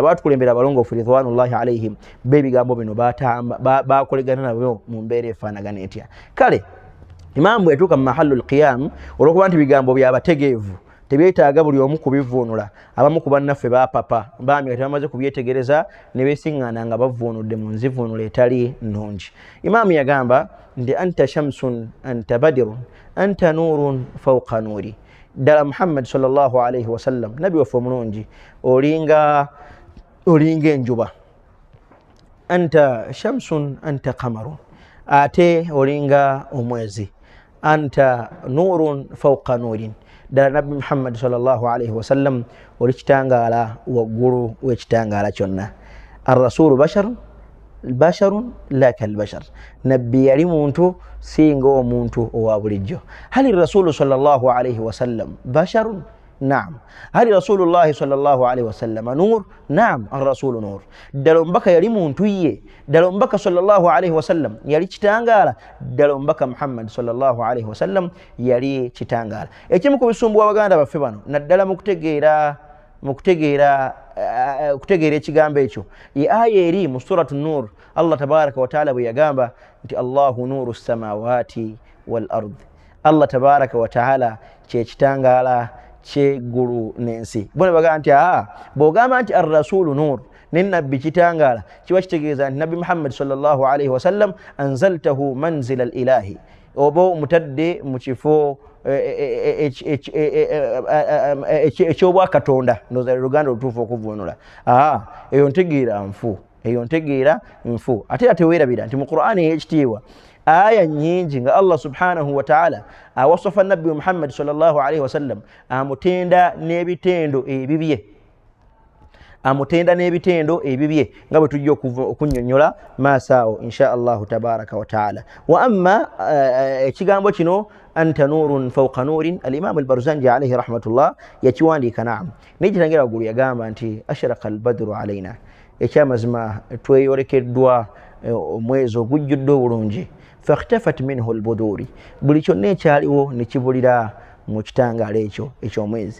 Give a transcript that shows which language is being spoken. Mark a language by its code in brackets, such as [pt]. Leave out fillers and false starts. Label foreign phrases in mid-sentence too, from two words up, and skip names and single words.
[lg] Abaatukulembera abalongoofu [ar] رضوان الله عليهم [lg] b'ebigambo bino baakolegana nabyo mu mbeera efaanagana etya. Kale Imaamu bwetuuka mu [ar] محل القيام, [lg] olw'okuba nti bigambo byabategeevu tebyetaaga buli omu kubivvuunula, abamu ku bannaffe baapapa baami kati bamaze kubyetegereza ne beesiŋŋaana nga bavvuunudde mu nzivvuunulo etali nnungi. Imaamu yagamba nti [ar] أنت شمس أنت بدر أنت نور فوق نور. [lg] Ddala Muhammad [ar] صلى الله عليه وسلم [lg] nabi waffe omulungi olinga enjuba, [ar] أنت شمس أنت قمر, [lg] ate olinga omwezi, [ar] أنت نور فوق نور. [lg] Ddala Nabbi Muhammad [ar] صلى الله عليه وسلم [lg] oli kitangaala waggulu w'ekitangaala kyonna. [ar] الرسول بشر لا كالبشر, [lg] nabbi yali muntu singa omuntu owa bulijjo. [ar] هل الرسول صلى الله عليه وسلم بشر? نعم. هل رسول الله صلى الله عليه وسلم نور? نعم، الرسول نور. [lg] Ddala omubaka yali muntu ye, ddala omubaka [ar] صلى الله عليه وسلم [lg] yali kitangaala, ddala omubaka Muhammad [ar] صلى الله عليه وسلم [lg] yali kitangaala. Ekimu ku bisumbuwa abaganda baffe bano naddala mu kutegeera ekigambo ekyo ye aya eri mu suratu Nur, Allah [ar] تبارك وتعالى [lg] bwe yagamba nti [ar] الله نور السماوات والأرض, [lg] Allah [ar] تبارك وتعالى [lg] kyekitangala ky'eggulu n'ensi. Bona bagamba nti bw'ogamba nti [ar] الرسول نور [lg] ne nabbi kitangala kiba kitegeeza nti nabbi Muhammad [ar] صلى الله عليه وسلم أنزلته منزلة الإله, [lg] oba omutadde mu kifo ekyobwakatonda. Ndowooza Luganda olutuufu okuvvuunula. Eyo ntegeera nfu, eyo ntegeera nfu. Ate era teweerabira nti mu Qur'ani ey'ekitiibwa aya nyingi nga Allah [ar] سبحانه وتعالى [lg] awasafa nabbi Muhammad [ar] صلى الله عليه وسلم [lg] amutenda n'ebitendo ebibye, amutenda n'ebitendo ebibye nga bwe tujja okunnyonnyola maasaawo [ar] إن شاء الله تبارك وتعالى. وأما [lg] ekigambo kino [ar] أنت نور فوق نور, [lg] al-Imam al-Barzanji [ar] عليه رحمة الله [lg] yakiwandiika. Naam, naye kitangira waggulu yagamba nti [ar] أشرق البدر علينا, [lg] ekyamazima tweyolekeddwa omwezi ogujjudde obulungi. [ar] فاختفت منه البدور, [lg] buli kyonna ekyaliwo ne kibulira mu kitangaala ekyo eky'omwezi.